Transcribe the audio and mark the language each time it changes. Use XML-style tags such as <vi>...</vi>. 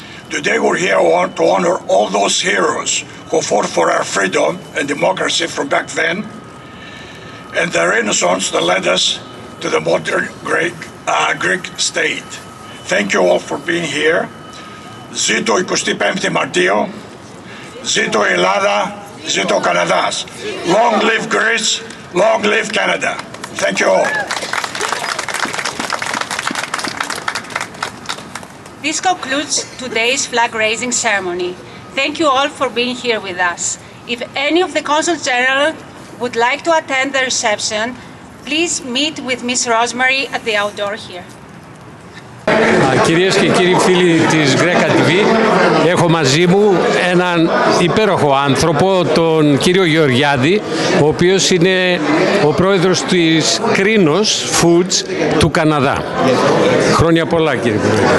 <en>Today we're here to honor all those heroes who fought for our freedom and democracy from back then, and the Renaissance that led us to the modern Greek state. Thank you all for being here.</en> <el>Ζήτω 25η Μαρτίου, ζήτω Ελλάδα, ζήτω Καναδάς.</el> <en>Long live Greece, long live Canada. Thank you all. This concludes today's flag-raising ceremony. Thank you all for being here with us. If any of the Consul General would like to attend the reception, please meet with Ms. Rosemary at the outdoor here.</en> <el>Κυρίες και κύριοι φίλοι της Greca TV, έχω μαζί μου έναν υπέροχο άνθρωπο, τον κύριο Γεωργιάδη, ο οποίος είναι ο πρόεδρος της Κρίνος Foods του Καναδά. Χρόνια πολλά, κύριε Πρόεδρε.</el>